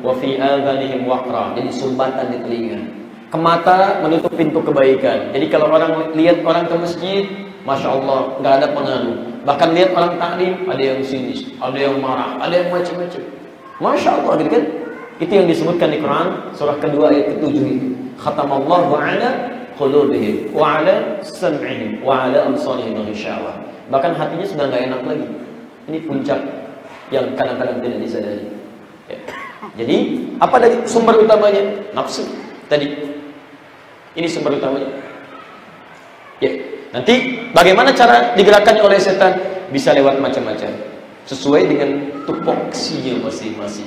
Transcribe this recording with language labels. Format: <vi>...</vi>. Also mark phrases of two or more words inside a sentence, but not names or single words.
<ar>وفي آذانهم وقرا,</ar> <id>jadi sumbatan di telinga. Ke mata, menutup pintu kebaikan. Jadi kalau orang lihat orang ke masjid,</id> <ar>ما شاء الله,</ar> <id>nggak ada pengaruh. Bahkan lihat orang taklim, ada yang sinis, ada yang marah, ada yang macam-macam.</id> <ar>ما شاء الله,</ar> <id>gitu kan? Itu yang disebutkan di Quran surah kedua ayat ke-7 itu.</id> <ar>ختم الله على قلوبهم وعلى سمعهم وعلى أبصارهم غشاوة.</ar> <id>Bahkan hatinya sudah nggak enak lagi. Ini puncak yang kadang-kadang tidak disadari. Ya. Jadi apa dari sumber utamanya? Nafsu tadi. Ini sumber utamanya. Ya. Nanti bagaimana cara digerakkannya oleh setan? Bisa lewat macam-macam, sesuai dengan tupoksinya masing-masing.</id>